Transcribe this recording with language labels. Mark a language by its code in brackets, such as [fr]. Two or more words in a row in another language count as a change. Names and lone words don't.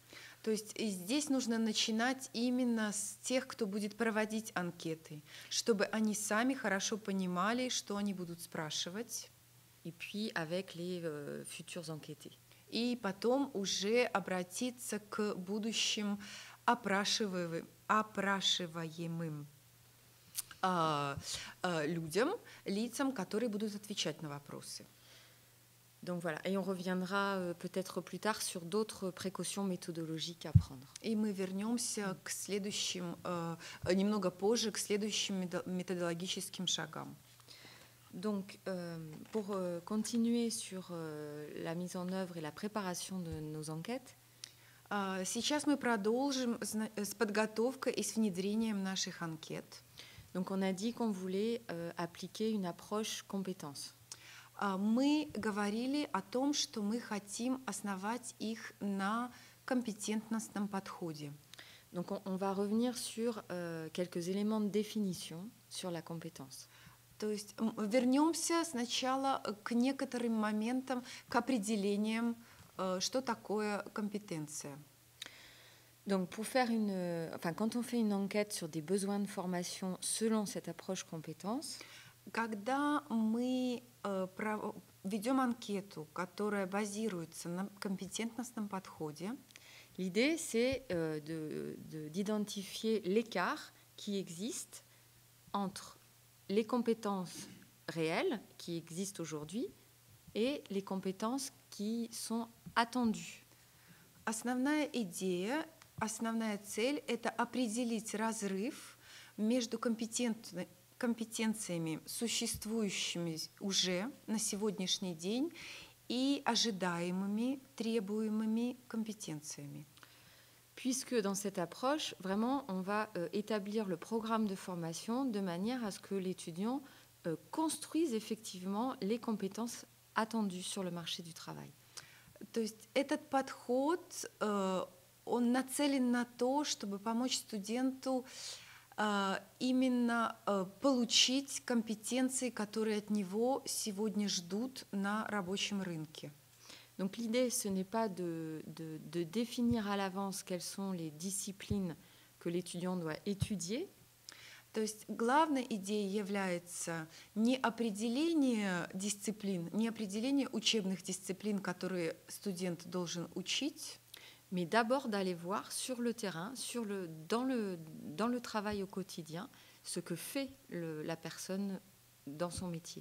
[ru] То есть здесь нужно начинать именно с тех, кто будет проводить анкеты, чтобы они сами хорошо понимали, что они будут спрашивать. [fr] Et puis avec les futurs enquêtés. [ru] И потом уже обратиться к будущим опрашиваемым людям, лицам, которые будут отвечать на вопросы. [fr] Donc voilà, et on reviendra peut-être plus tard sur d'autres précautions méthodologiques à prendre. [ru] И мы вернемся к следующим, немного позже, к следующим méthodologiques шагам. [fr] Donc, pour continuer sur la mise en œuvre et la préparation de nos enquêtes, [ru] Сейчас мы продолжим с подготовкой и с внедрением наших анкет. [fr] Donc on a dit qu'on voulait appliquer une approche compétence. [ru] Мы говорили о том, что мы хотим основать их на компетентностном подходе. [fr] Donc on va revenir sur quelques éléments de définition sur la compétence. [ru] То есть вернемся сначала к некоторым моментам, к определениям, что такое компетенция. [fr] Donc quand on fait une enquête sur des besoins de formation selon cette approche compétence, [ru] когда мы ведем анкету, которая базируется на компетентностном подходе, [fr] l'idée c'est d'identifier l'écart qui existe entre les compétences réelles qui existent aujourd'hui et les compétences qui sont attendues. [ru] Основная идея, основная цель – это определить разрыв между компетенциями, существующими уже на сегодняшний день, и ожидаемыми, требуемыми компетенциями. [fr] Puisque dans cette approche, vraiment, on va établir le programme de formation de manière à ce que l'étudiant construise effectivement les compétences attendues sur le marché du travail. [ru] То есть этот подход, он нацелен на то, чтобы помочь студенту именно получить компетенции, которые от него сегодня ждут на рабочем рынке. [fr] Donc l'idée, ce n'est pas de définir à l'avance quelles sont les disciplines que l'étudiant doit étudier. [ru] То есть главной идеей является не определение дисциплин, не определение учебных дисциплин, которые студент должен учить, [fr] mais d'abord d'aller voir sur le terrain, dans le travail au quotidien, ce que fait la personne dans son métier.